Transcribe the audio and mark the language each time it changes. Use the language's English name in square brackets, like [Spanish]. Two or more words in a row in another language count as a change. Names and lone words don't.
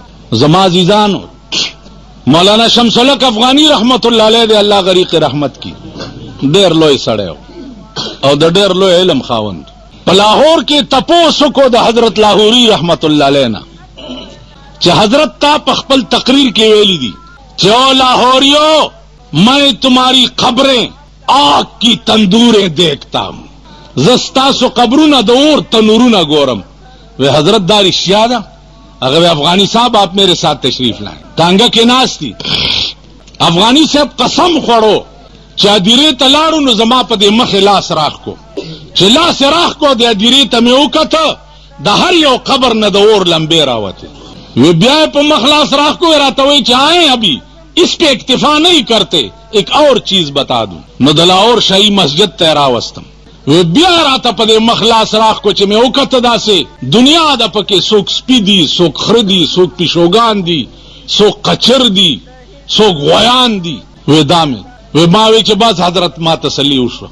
[Pashto] زما عزیزانو مولانا شمس الحق افغاني رحمت الله علیه دی الله غریق رحمت کی ډېر لوی سړی او د ډېر لوی علم خاوند. په لاهور کې تپوس وکړو د حضرت لاهوري رحمت الله علیه نه چې حضرت تا په خپل تقریر کې ویلي دي چې [Urdu] او لاهوریو میں تمہاری قبریں آگ کی تندوریں دیکھتا ہوں [Pashto] زه ستاسو قبرونه د اور تنورونه ګورم. وی حضرت دا رښتیا ده؟ هغه وی افغانی صاحب [Urdu] آپ میرے ساتھ تشریف لائیں. [Pashto] ټانګه کې ناست دي. افغانی صاحب قسم خوړو چې هدیرې ته لاړو نو زما په دې مخې لاس راخ کو چې لاس یې راخ کو د هدیرې ته مې وکته د هر یو قبر نه د اور لمبې راوتې. وی بیا یې په مخ لاس راخ کو راته وایي چې [Urdu] آئیں ابھی اس پہ اکتفا نہیں کرتے ایک اور چیز بتا دوں. [Pashto] نو د لاهور شاهي مسجد ته راوستم. بیا راته په دې مخ لاس راخ کو چې مې وکته داسې دنیا ده پکې څوک سپي دي څوک خره دي څوک پیشوګان دي څوک قچر دي څوک غویان دي. وی دا مې وی ما وی چې بس حضرت ما تسلي وشوه.